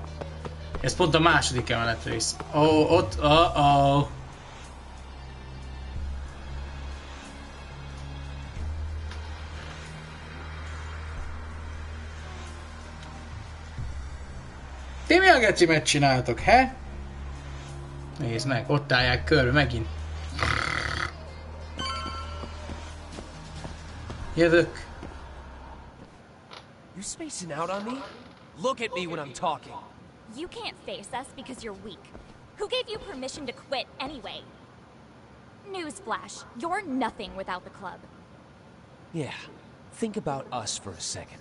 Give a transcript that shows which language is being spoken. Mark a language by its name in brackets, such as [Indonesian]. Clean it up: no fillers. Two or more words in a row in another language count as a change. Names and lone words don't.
[Hungarian] Ez pont a második emeletre is. Ott, Ti mi a gecimet csináltok, he? Nézd meg, ott állják körbe megint. Jövök. [English] You spacing out on me? Look at me when I'm talking. You can't face us because you're weak. Who gave you permission to quit anyway? Newsflash, you're nothing without the club. Yeah, think about us for a second.